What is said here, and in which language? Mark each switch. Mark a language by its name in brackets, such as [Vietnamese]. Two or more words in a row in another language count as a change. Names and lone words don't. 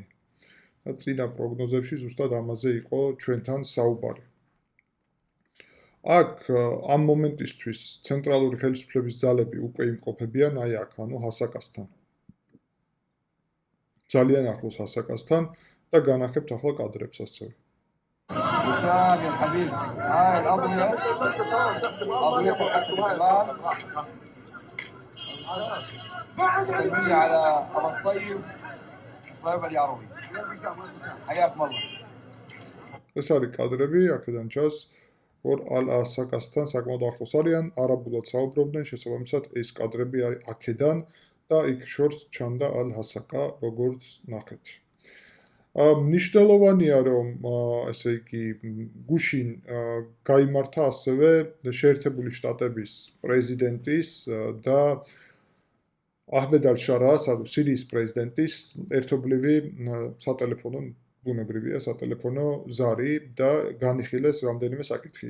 [Georgian] წინა პროგნოზებში ზუსტად ამაზე იყო ჩვენთან საუბარი. აქ ამ მომენტისთვის ცენტრალური ხელისუფლების ძალები უკვე იმყოფებიან აი აქ, ანუ ჰასაკასთან. ძალიან ახლოს ჰასაკასთან და განახებთ ახლა კადრებს ასევე. [Arabic] وسام يا حبيبي هاي الأضوية أضوية الاستقلال سلمية على أبو الطيب صاحب اليعروي حياكم الله. [Georgian] ეს არის კადრები, აქედან ჩანს որ ალ-ჰასაკასთან საკმაოდ ახლოს არიან, არაბულად საუბრობდნენ, შესაბამისად ეს კადრები არის აქედან და იქ შორს ჩანდა ალ-ჰასაკა, როგორც ნახეთ. მნიშვნელოვანია, რომ ესე იგი გუშინ გაიმართა ასევე შეერთებული შტატების პრეზიდენტის და აჰმედ ალ-შარაას, ანუ სირიის პრეზიდენტის ერთობლივი სატელეფონო ბუნებრივია სატელეფონო ზარი და განიხილეს რამდენიმე საკითხი.